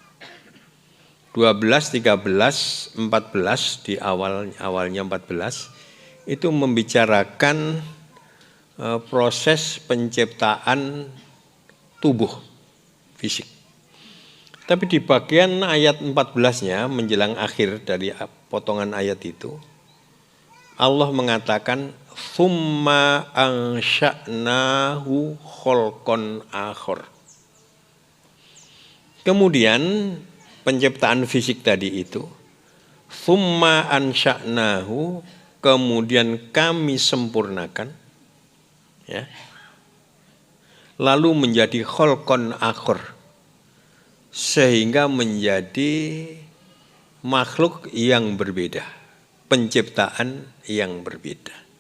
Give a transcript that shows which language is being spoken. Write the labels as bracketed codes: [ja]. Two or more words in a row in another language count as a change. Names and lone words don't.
[id] 12, 13, 14 di awalnya 14 itu membicarakan proses penciptaan tubuh fisik. Tapi di bagian ayat 14-nya menjelang akhir dari potongan ayat itu, Allah mengatakan [ar] ثم أنشأناه خلقا آخر. [id] Kemudian penciptaan fisik tadi itu, [ar] ثم أنشأناه, [id] kemudian kami sempurnakan, ya, lalu menjadi [ar] خلقا آخر, [id] sehingga menjadi makhluk yang berbeda, penciptaan yang berbeda.